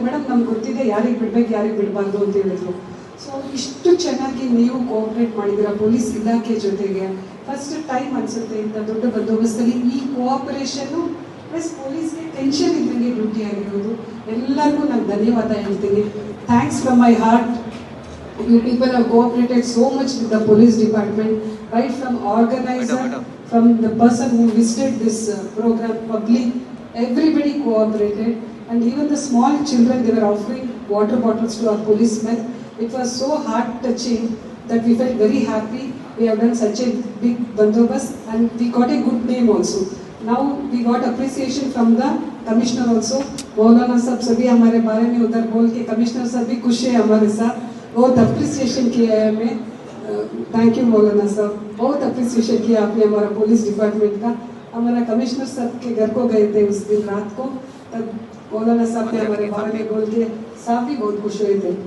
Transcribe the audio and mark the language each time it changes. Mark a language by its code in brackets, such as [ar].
[kn] Madam ನಮ್ಗೆ ಗೊತ್ತಿದೆ ಯಾರಿಗೆ ಬಿಡ್ಬೇಕು ಯಾರಿಗೆ ಬಿಡಬಾರ್ದು ಅಂತ ಹೇಳಿದ್ರು. ಸೊ ಇಷ್ಟು ಚೆನ್ನಾಗಿ ನೀವು ಕೋಆಪ್ರೇಟ್ ಮಾಡಿದ್ದೀರಾ ಪೊಲೀಸ್ ಇಲಾಖೆ ಜೊತೆಗೆ. ಫಸ್ಟ್ ಟೈಮ್ ಅನಿಸುತ್ತೆ ಇಂಥ ದೊಡ್ಡ ಬಂದೋಬಸ್ತಲ್ಲಿ ಈ ಕೋಆಪರೇಷನ್ನು ಪ್ಲಸ್ ಪೊಲೀಸ್ಗೆ ಟೆನ್ಷನ್ ಇದ್ದಂಗೆ ಡ್ಯೂಟಿ ಆಗಿರೋದು. ಎಲ್ಲರಿಗೂ ನಾನು ಧನ್ಯವಾದ ಹೇಳ್ತೀನಿ. [en] Thanks from my heart. You people have cooperated so much with the police department, right from organizer, from the person who visited this program, public, everybody cooperated, and even the small children, they were offering water bottles to our policemen. It was so heart touching that we felt very happy. We have done such a big bandobast and we got a good name also. Now we got appreciation from the commissioner also. [hi] मौलाना साहब सभी हमारे बारे में उधर बोल के commissioner साहब भी खुश है हमारे साथ, बहुत अप्रिसिएशन किया है हमें. थैंक यू मौलाना साहब, बहुत अप्रिसिएशन किया आपने हमारा पुलिस डिपार्टमेंट का. हमारा कमिश्नर साहब के घर को गए थे उस दिन रात को, तब मौलाना साहब ने हमारे बारे में बोल के साहब भी बहुत खुश हुए थे.